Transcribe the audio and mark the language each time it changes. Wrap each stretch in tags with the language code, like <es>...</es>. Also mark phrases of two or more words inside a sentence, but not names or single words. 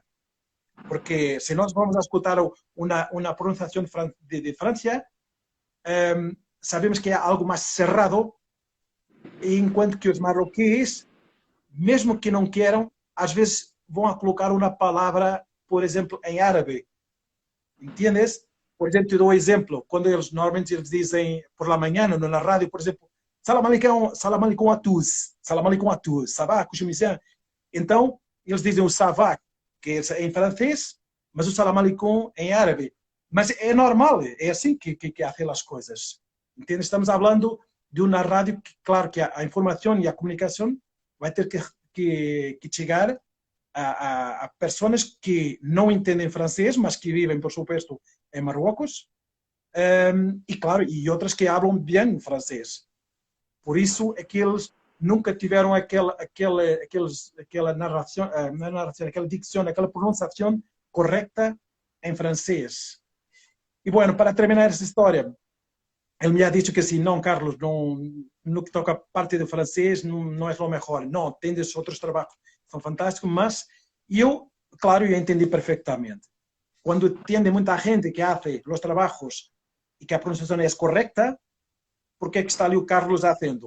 <pt>Porque se nós vamos a escutar uma pronunciação de França, sabemos que é algo mais cerrado, enquanto que os marroquíes, mesmo que não queiram, às vezes vão a colocar uma palavra, por exemplo, em árabe. Entendes? Por exemplo, te dou um exemplo. Quando normalmente eles dizem</pt> <es>por la</es> <pt>manhã, na rádio, por exemplo,</pt> <ar>السلام عليكم</ar> <fr>a tous, sabá, kushumizan.</fr> <pt>Então, eles dizem o savá, que é em francês, mas o</pt> <ar>السلام عليكم</ar> <pt>em árabe. Mas é normal, é assim que há as coisas. Entendes? Estamos falando de uma rádio que, claro, que a informação e a comunicação vai ter que chegar a pessoas que não entendem francês, mas que vivem,</pt> <es>por supuesto,</es> <pt>em Marrocos, e claro, e outras que falam bem francês. Por isso é que eles nunca tiveram aquela narração, aquela dicção, aquela pronunciação correta em francês. E, bueno, para terminar essa história, ele</pt> <es>me ha dicho</es> <pt>que assim, não, Carlos, no que toca a parte do francês, não é o melhor. Não, tens outros trabalhos que são fantásticos, mas eu, claro, eu entendi perfeitamente. Quando tiene muita gente</pt> <es>que hace</es> <pt>os trabalhos e que a pronunciação é correta, por que está ali o Carlos fazendo?</pt>